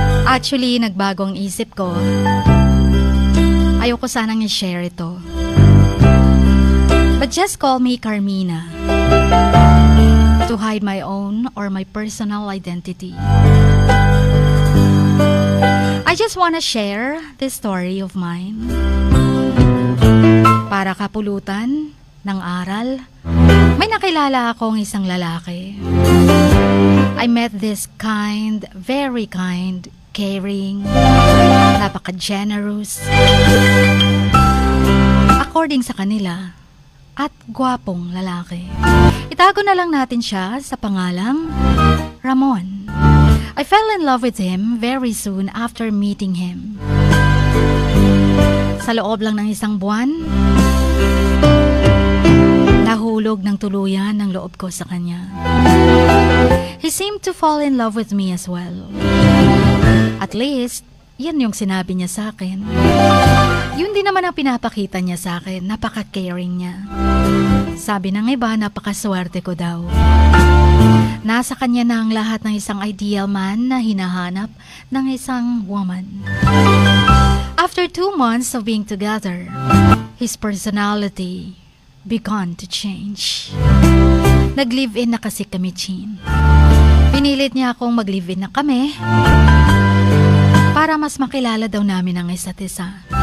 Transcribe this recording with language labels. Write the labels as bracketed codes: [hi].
[tl] Actually, nagbagong isip ko. Ayoko sanang i-share ito. [en] But just call me Carmina. To hide my own or my personal identity. I just wanna share this story of mine. [tl] Para kapulutan ng aral, may nakilala akong isang lalaki. [en] I met this kind, very kind, caring, napaka-generous, according [tl] sa kanila, at gwapong lalaki. Itago na lang natin siya sa pangalang Ramon. [en] I fell in love with him very soon after meeting him. [tl] Sa loob lang ng isang buwan, nahulog ng tuluyan ng loob ko sa kanya. [en] He seemed to fall in love with me as well. [tl] At least, yan yung sinabi niya sa akin. Yun din naman ang pinapakita niya sa akin, napaka-caring niya. Sabi ng iba, napakaswerte ko daw. Nasa kanya na ang lahat ng isang ideal man na hinahanap ng isang woman. [en] After 2 months of being together, his personality began to change. [tl] Nag-live-in na kasi kami, Chin. Pinilit niya akong mag-live-in na kami para mas makilala daw namin ang isa't isa.